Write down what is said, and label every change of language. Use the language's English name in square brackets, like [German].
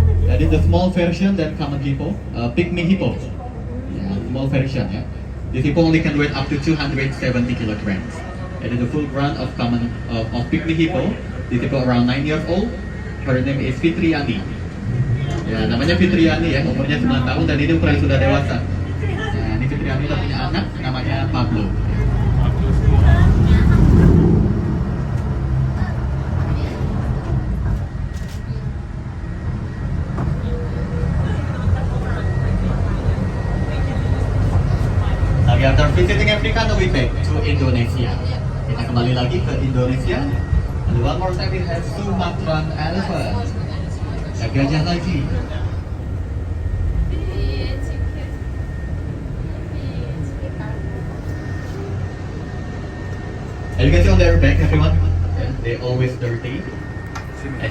[English] That is the small version than common hippo, pygmy hippo. Yeah, small version. Yeah, this hippo only can weigh up to 270 kilograms. And in the full grown of common of pygmy hippo, this hippo around 9 years old. Her name is Fitriani. [Indonesian] Ya, namanya Fitriani ya, umurnya 9 tahun dan ini ukuran sudah dewasa. Nah, ini Fitriani udah punya anak, namanya Pablo. [English] After visiting Africa, now we back to Indonesia. [Indonesian] Kita kembali lagi ke Indonesia. [English] And one more time we have Sumatran elephant. [Indonesian] Ya, gajah lagi. [English] And you can see on their back, everyone, they always dirty. Actually,